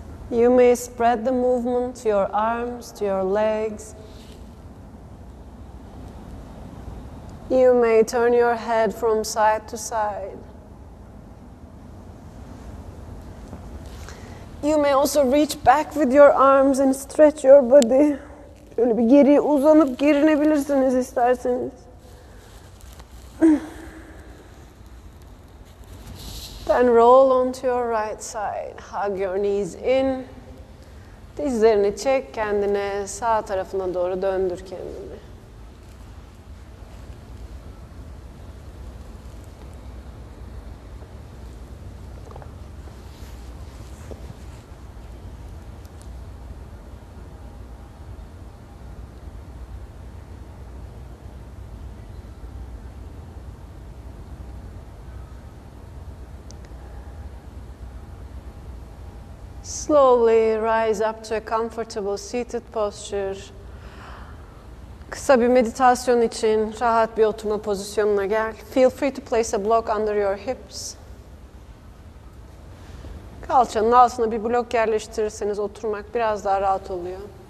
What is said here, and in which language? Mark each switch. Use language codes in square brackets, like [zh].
[en] You may spread the movement to your arms, to your legs. You may turn your head from side to side. You may also reach back with your arms and stretch your body. [tr] Şöyle bir geriye uzanıp gerinebilirsiniz isterseniz. [en] Then roll onto your right side. Hug your knees in. [tr] Dizlerini çek, kendine sağ tarafına doğru döndür kendini. [en] Slowly rise up to a comfortable seated posture. [tr] Kısa bir meditasyon için rahat bir oturma pozisyonuna gel. [en] Feel free to place a block under your hips. [tr] Kalçanın altına bir blok yerleştirirseniz oturmak biraz daha rahat oluyor.